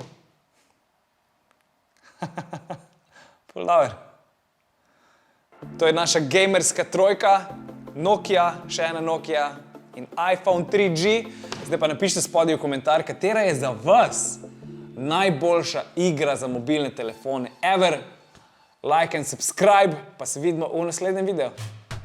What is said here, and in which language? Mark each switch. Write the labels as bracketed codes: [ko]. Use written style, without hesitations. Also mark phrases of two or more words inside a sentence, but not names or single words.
[sl] Pol. To je naša gamerska trojka, Nokia, še ena Nokia in iPhone 3G. Zdaj pa napišite spodaj v komentar, katera je za vas najboljša igra za mobilne telefone ever. [en] Like and subscribe, [sl] pa se vidimo v naslednjem videu.